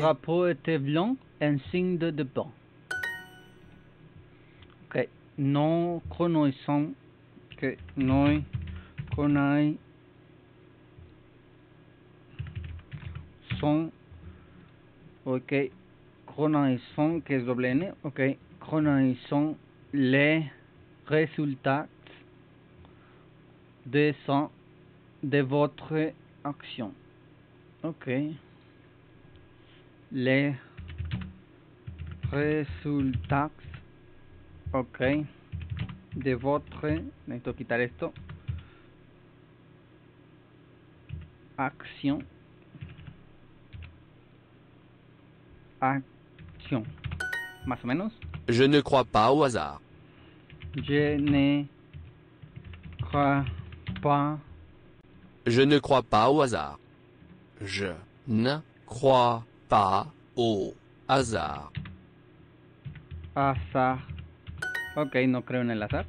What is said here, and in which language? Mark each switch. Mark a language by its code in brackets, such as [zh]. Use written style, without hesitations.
[fr] drapeau était blanc, un signe de paix. Ok. Nous connaissons que nous connaissons ok. Connaissons [es] que es doble N, ok. [fr] Connaissons les résultats de votre action. Ok. Les résultats, [es] ok, [fr] de votre, [es] necesito quitar esto, acción, más o menos. [fr] Je ne crois pas au hasard. Je ne crois pas. Je ne crois pas au hasard. Je ne crois pas au hasard. [es] Azar. Ok, no creo en el azar.